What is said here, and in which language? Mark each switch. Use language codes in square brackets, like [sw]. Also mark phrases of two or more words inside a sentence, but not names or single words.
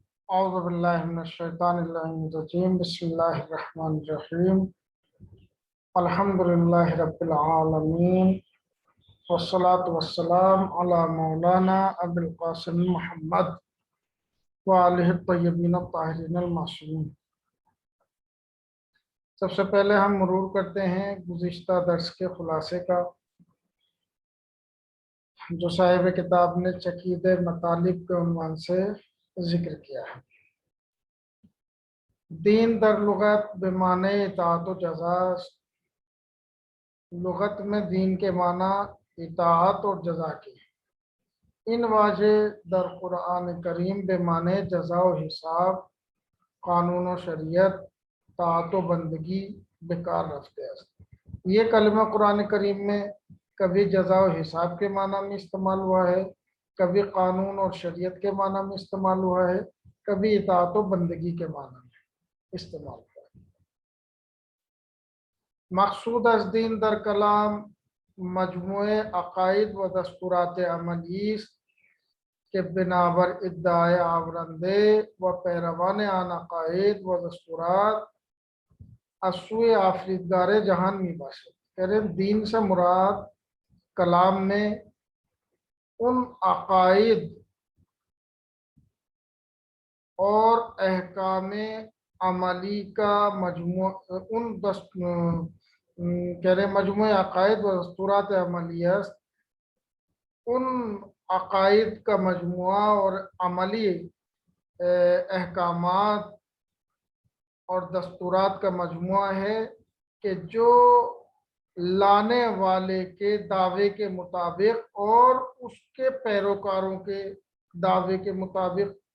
[ar] اعوذ باللہ من الشیطان الرجیم بسم اللہ الرحمن الرحیم الحمد للہ رب العالمین والصلاة والسلام علی مولانا ابو القاسم محمد وآلہ الطیبین الطاہرین المعصومین۔ [ur] سب سے پہلے ہم مرور کرتے ہیں گزشتہ درس کے خلاصے کا، جو صاحب کتاب نے چکیدہ مطالب کے عنوان سے ذکر کیا ہے۔ [fa] دین در لغت بمعنی اطاعت و جزا، [ur] لغت میں دین کے معنی اطاعت اور جزا کی۔ [fa] ان واجہ در قرآن کریم بمعنی جزا و حساب، قانون و شریعت، طاعت و بندگی بیکار رفتے ہیں۔ [ur] یہ کلمہ قرآن کریم میں کبھی جزا و حساب کے معنی میں استعمال ہوا ہے، کبھی قانون اور شریعت کے معنی میں استعمال ہوا ہے، کبھی اطاعت و بندگی کے معنی میں استعمال ہوا ہے۔ [fa] مقصود از دین در کلام مجموعہ عقائد و دستورات عملی است کہ بنابر ادعای آورنده و پیروان آن عقاید و دستورات از سوی آفریدگار جہان می باشد۔ [ur] دین سے مراد کلام میں ان عقائد اور احکام عملی کا مجموعہ [fa] عقائد و دستورات عملی است، [ur] ان عقائد کا مجموعہ اور عملی احکامات اور دستورات کا مجموعہ ہے کہ جو لانے والے کے دعوے کے مطابق اور اس کے پیروکاروں کے دعوے کے مطابق